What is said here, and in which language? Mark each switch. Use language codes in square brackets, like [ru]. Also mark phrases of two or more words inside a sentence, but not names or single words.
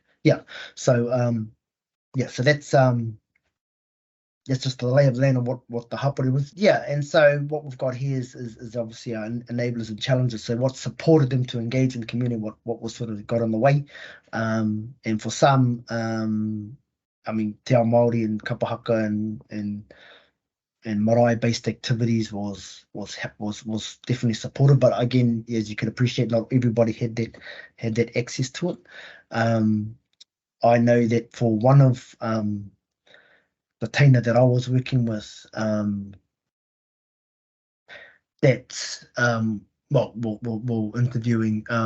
[en] Yeah, so so that's just the lay of the land of what the hapori was. Yeah, and so what we've got here is obviously our enablers and challenges. So what supported them to engage in the community, what was sort of got in the way, and for some, I mean, [mi] te ao Māori [en] and kapahaka and marae-based activities was definitely supported. But again, as you can appreciate, not everybody had that access to it. I know that for one of the teina that I was working with, that's interviewing,